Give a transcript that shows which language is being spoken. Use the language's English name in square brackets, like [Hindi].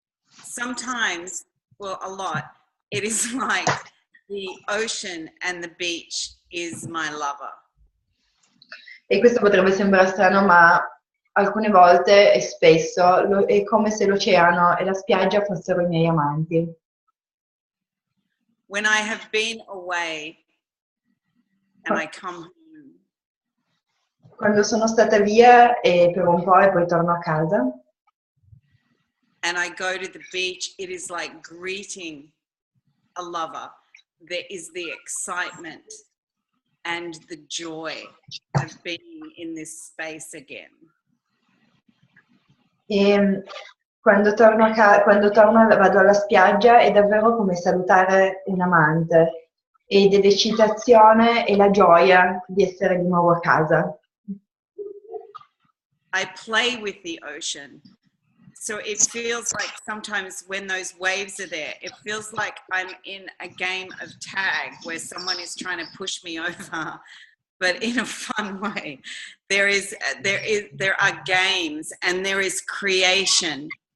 [English] Sometimes, well, a lot, it is like the ocean and the beach is my lover. [Italian] E questo potrebbe sembrare strano, ma alcune volte e spesso è come se l'oceano e la spiaggia fossero i miei amanti. [English] When I have been away and I come home, [Italian] Quando sono stata via per un po' e poi torno a casa [English] and I go to the beach, it is like greeting a lover. There is the excitement and the joy of being in this space again. [Italian] e vado alla spiaggia è davvero come salutare un amante ed è l'eccitazione e la gioia di essere di nuovo a casa. [English] I play with the ocean. So it feels like sometimes when those waves are there, it feels like I'm in a game of tag where someone is trying to push me over, but in a fun way. There are games and there is creation.